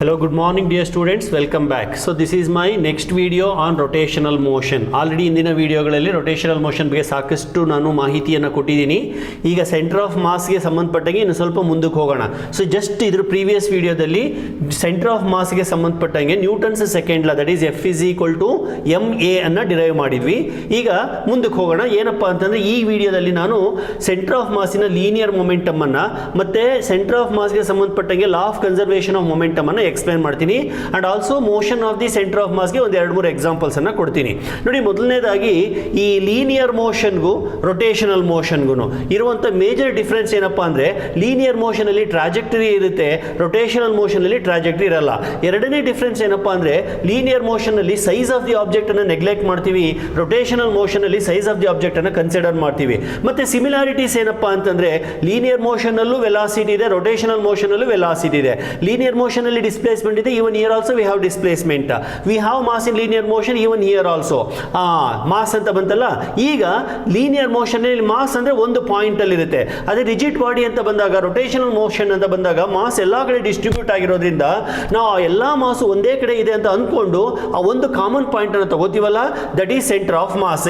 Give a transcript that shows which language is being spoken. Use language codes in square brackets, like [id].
[en] Hello, good morning dear students, welcome back. So this is my next video on rotational motion. [kn] Already ಇಂದಿನ ವಿಡಿಯೋಗಳಲ್ಲಿ rotational motion ಬಗ್ಗೆ ಸಾಕಷ್ಟು ನಾನು ಮಾಹಿತಿಯನ್ನು ಕೊಟ್ಟಿದ್ದೀನಿ. ಈಗ ಸೆಂಟರ್ ಆಫ್ ಮಾಸ್ಗೆ ಸಂಬಂಧಪಟ್ಟಂಗೆ ಇನ್ನು ಸ್ವಲ್ಪ ಮುಂದಕ್ಕೆ ಹೋಗೋಣ. ಸೊ ಜಸ್ಟ್ ಇದ್ರ ಪ್ರೀವಿಯಸ್ ವಿಡಿಯೋದಲ್ಲಿ ಸೆಂಟರ್ ಆಫ್ ಮಾಸ್ಗೆ ಸಂಬಂಧಪಟ್ಟಂಗೆ Newton's second law [en] that is F is equal to ma [kn] ಅನ್ನು ಡಿರೈವ್ ಮಾಡಿದ್ವಿ. ಈಗ ಮುಂದಕ್ಕೆ ಹೋಗೋಣ. ಏನಪ್ಪ ಅಂತಂದ್ರೆ ಈ ವಿಡಿಯೋದಲ್ಲಿ ನಾನು ಸೆಂಟರ್ ಆಫ್ ಮಾಸಿನ ಲೀನಿಯರ್ ಮೊಮೆಂಟಮ್ ಅನ್ನ ಮತ್ತೆ ಸೆಂಟರ್ ಆಫ್ ಮಾಸ್ಗೆ ಸಂಬಂಧಪಟ್ಟಂಗೆ law of conservation of momentum ಅನ್ನು ಎಕ್ಸ್ಪ್ಲೈನ್ ಮಾಡ್ತೀನಿ and also motion of the centre of ಮಾಸ್ಗೆ ಒಂದು 2-3 ಎಕ್ಸಾಂಪಲ್ಸ್ ಅನ್ನ ಕೊಡ್ತೀನಿ. ನೋಡಿ, ಮೊದಲನೇದಾಗಿ ಈ ಲೀನಿಯರ್ ಮೋಷನ್ಗೂ ರೊಟೇಷನಲ್ ಮೋಷನ್ಗೂ ಇರುವಂತ ಮೇಜರ್ ಡಿಫರೆನ್ಸ್ ಏನಪ್ಪಾ ಅಂದ್ರೆ ಲೀನಿಯರ್ ಮೋಷನ್ ಅಲ್ಲಿ ಟ್ರಾಜೆಕ್ಟರಿ ಇರುತ್ತೆ, ರೊಟೇಷನಲ್ ಮೋಷನ್ ಅಲ್ಲಿ ಟ್ರಾಜೆಕ್ಟರಿ ಇರಲ್ಲ. ಎರಡನೇ ಡಿಫರೆನ್ಸ್ ಏನಪ್ಪಾ ಅಂದ್ರೆ ಲೀನಿಯರ್ ಮೋಷನ್ ಅಲ್ಲಿ ಸೈಜ್ ಆಫ್ ದಿ ಆಬ್ಜೆಕ್ಟ್ ಅನ್ನು ನೆಗ್ಲೆಕ್ಟ್ ಮಾಡ್ತೀವಿ, ರೊಟೇಷನಲ್ ಮೋಷನ್ ಅಲ್ಲಿ ಸೈಜ್ ಆಫ್ ದಿ ಆಬ್ಜೆಕ್ಟ್ ಅನ್ನು ಕನ್ಸಿಡರ್ ಮಾಡ್ತೀವಿ. ಮತ್ತೆ ಸಿಮಿಲಾರಿಟೀಸ್ ಏನಪ್ಪಾ ಅಂತಂದ್ರೆ ಲೀನಿಯರ್ ಮೋಷನ್ ಅಲ್ಲೂ ವೆಲಾಸಿಟಿ ಇದೆ, ರೊಟೇಷನಲ್ ಮೋಷನ್ ಅಲ್ಲೂ ವೆಲಾಸಿಟಿ ಇದೆ. ಲೀನಿಯರ್ ಮೋಷನ್ ಅಲ್ಲಿ ಡಿಸ್ಪ್ಲೇಸ್ಮೆಂಟ್ ಇದೆ, [en] even here also we have displacement. We have mass in linear motion even here also. [kn] Mass ಅಂತ ಬಂತಲ್ಲ. ಈಗ ಲೀನಿಯರ್ ಮೋಷನ್ ಅಲ್ಲಿ ಮಾಸ್ ಅಂದ್ರೆ ಒಂದು ಪಾಯಿಂಟ್ ಅಲ್ಲಿ ಇರುತ್ತೆ. ಅದೇ ರಿಜಿಡ್ ಬಾಡಿ ಅಂತ ಬಂದಾಗ, ರೊಟೇಷನಲ್ ಮೋಷನ್ ಅಂತ ಬಂದಾಗ ಮಾಸ್ ಎಲ್ಲಾ ಕಡೆ ಡಿಸ್ಟ್ರಿಬ್ಯೂಟ್ ಆಗಿರೋದ್ರಿಂದ ನಾವು ಎಲ್ಲಾ ಮಾಸ್ ಒಂದೇ ಕಡೆ ಇದೆ ಅಂತ ಅಂದ್ಕೊಂಡು ಆ ಒಂದು ಕಾಮನ್ ಪಾಯಿಂಟ್ ಅನ್ನು ತಗೋತೀವಲ್ಲ, [en] That is centre of mass.